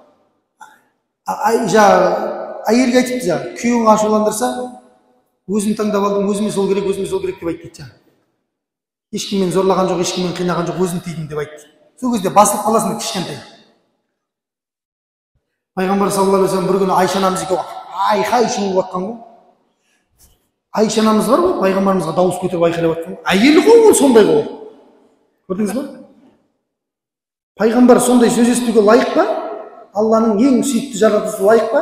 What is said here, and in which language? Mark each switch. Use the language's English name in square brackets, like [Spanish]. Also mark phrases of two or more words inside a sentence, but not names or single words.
[Kazakh] Әйелге айтыпты жаңағы, күйеуің ашуландырса, өзім таңдап алдым, өзіме сол керек деп айтты дейді. Ешкіммен зорлаған жоқ, ешкіммен қинаған жоқ, өзім тидім деп айтты. Сол кезде басылып қаласың кішкентай. Пайғамбар [Arabic] صلى الله عليه وسلم [Kazakh] бір күні Айша анамыз екеуі айқай шулап жатқан ғой. Айша анамыз бар ғой, пайғамбарымызға дауыс көтеріп айқайлап жатқан. Әйелі ғой ол сондай ғой. Көрдіңіз ба? Пайғамбар сондай сөз естуге лайық па? Алланың ең сүйікті жаратылысы лайық па?